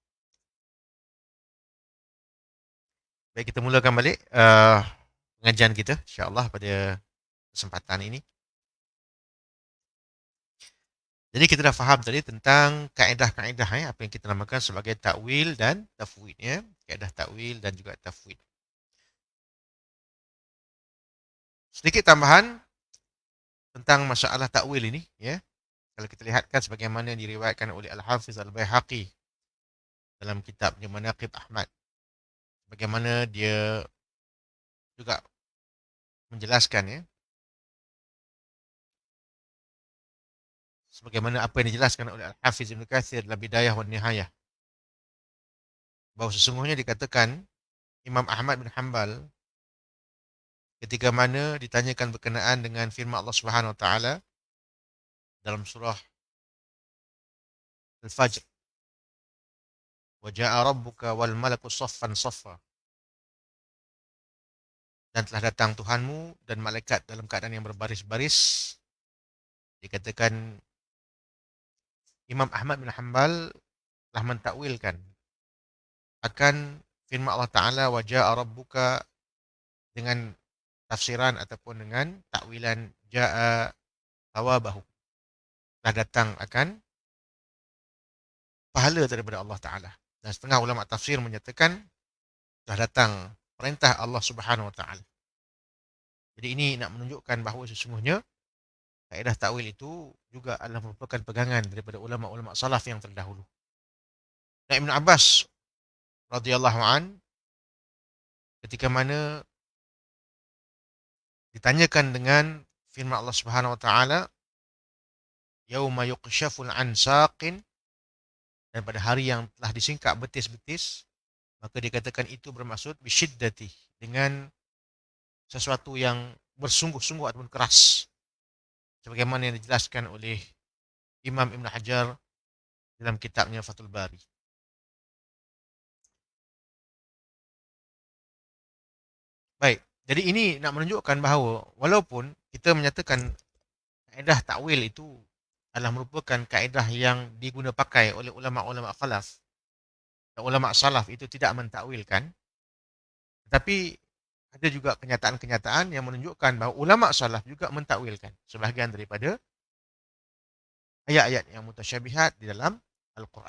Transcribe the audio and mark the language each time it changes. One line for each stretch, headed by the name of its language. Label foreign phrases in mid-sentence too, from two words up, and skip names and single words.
Malay: Baik, kita mulakan balik pengajian kita insya-Allah pada kesempatan ini. Jadi kita dah faham tadi tentang kaedah-kaedah apa yang kita namakan sebagai takwil dan tafwid ya. Kaedah takwil dan juga tafwid. Sedikit tambahan tentang masalah takwil ini ya. Kalau kita lihatkan sebagaimana diriwayatkan oleh Al-Hafiz Al-Baihaqi dalam kitabnya Manaqib Ahmad. Bagaimana dia juga menjelaskan ya, sebagaimana apa yang dijelaskan oleh Al-Hafiz Ibn Katsir dalam Bidayah wa Nihayah, bahawa sesungguhnya dikatakan Imam Ahmad bin Hanbal ketika mana ditanyakan berkenaan dengan firman Allah
Arabic: Subhanahu wa taala
Malay: dalam surah
Arabic: Al-Fajr, wa jaa rabbuka wal malaku saffan saffa,
Malay: dan telah datang Tuhanmu dan malaikat dalam keadaan yang berbaris-baris. Dikatakan Imam Ahmad bin Hanbal telah mentakwilkan akan firman Allah Taala
Arabic: wa jaa rabbuka
Malay: dengan tafsiran ataupun dengan takwilan
Arabic: jaa thawabahu,
Malay: telah datang akan pahala daripada Allah Taala. Dan setengah ulama tafsir menyatakan telah datang perintah Allah
Arabic: Subhanahu Wa Taala.
Malay: Jadi ini nak menunjukkan bahawa sesungguhnya kaedah takwil itu juga adalah merupakan pegangan daripada ulama-ulama salaf yang terdahulu. Dan Ibn Abbas
Arabic: radhiyallahu an
Malay: ketika mana ditanyakan dengan firman Allah
Arabic: Subhanahu Wa Taala, yauma yuqshaful an saqin,
Malay: dan pada hari yang telah disingkap betis-betis, maka dikatakan itu bermaksud bisyiddati, dengan sesuatu yang bersungguh-sungguh ataupun keras, sebagaimana yang dijelaskan oleh Imam Ibn Hajar dalam kitabnya Fathul Bari. Baik, jadi ini nak menunjukkan bahawa walaupun kita menyatakan kaedah takwil itu adalah merupakan kaedah yang diguna pakai oleh ulama-ulama khalaf dan ulama salaf itu tidak mentakwilkan, tetapi ada juga kenyataan-kenyataan yang menunjukkan bahawa ulama salaf juga mentakwilkan sebahagian daripada ayat-ayat yang mutasyabihat di dalam Al-Quran.